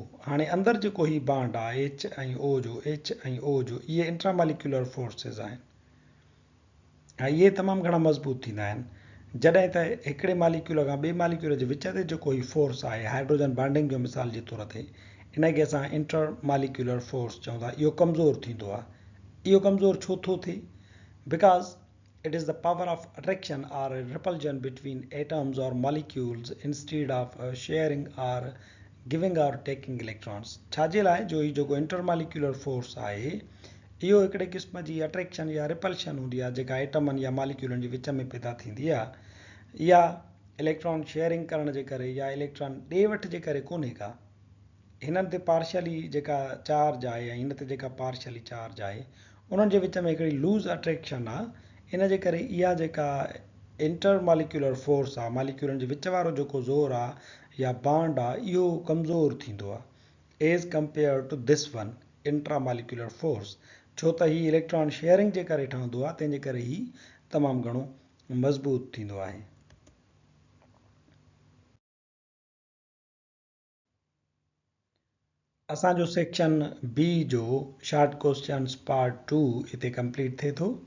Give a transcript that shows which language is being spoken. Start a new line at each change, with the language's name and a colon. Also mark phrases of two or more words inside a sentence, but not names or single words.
Sindhi: हाणे अंदरि जेको ही बांड आहे H ऐं O जो, H ऐं O जो, इहे
English: intramolecular forces
Sindhi: आहिनि ऐं इहे तमामु घणा मज़बूत थींदा आहिनि। जॾहिं त हिकिड़े मॉलिक्यूल खां ॿिए मॉलिक्यूल जे विच ते जेको ही फोर्स आहे
English: hydrogen bonding
Sindhi: जो मिसाल जे तौर ते, इनखे असां
English: inter molecular force
Sindhi: चऊं था, इहो कमज़ोर थींदो आहे। इहो कमज़ोर छो थो थिए?
English: बिकॉज़ it is the power of attraction or repulsion between atoms or molecules instead of sharing or giving or taking electrons।
Sindhi: छाजे लाइ जो ही जेको
English: intermolecular force
Sindhi: आहे इहो हिकिड़े क़िस्म जी अट्रैक्शन या रिपल्शन हूंदी आहे जेका एटमनि या मॉलिक्यूलनि जे विच में पैदा थींदी आहे। इहा
English: electron sharing
Sindhi: करण जे करे या इलेक्ट्रॉन ॾे वठि जे करे कोन्हे का। हिननि ते पार्शली जेका चार्ज आहे ऐं हिन ते जेका पार्शली चार्ज आहे उन्हनि जे विच में हिकिड़ी
English: loose attraction
Sindhi: आहे। इन जे करे इहा जेका
English: inter molecular force
Sindhi: आहे, मॉलिक्यूलनि जे विच वारो जेको ज़ोर आहे या बॉन्ड आहे, इहो कमज़ोर थींदो आहे
English: as compare to this one intra molecular force.
Sindhi: छो त हीउ
English: electron sharing
Sindhi: जे करे ठहंदो आहे, तंहिंजे करे ही तमामु घणो मज़बूत थींदो आहे। असांजो
English: section B
Sindhi: जो
English: short questions part 2
Sindhi: हिते कंप्लीट थिए थो।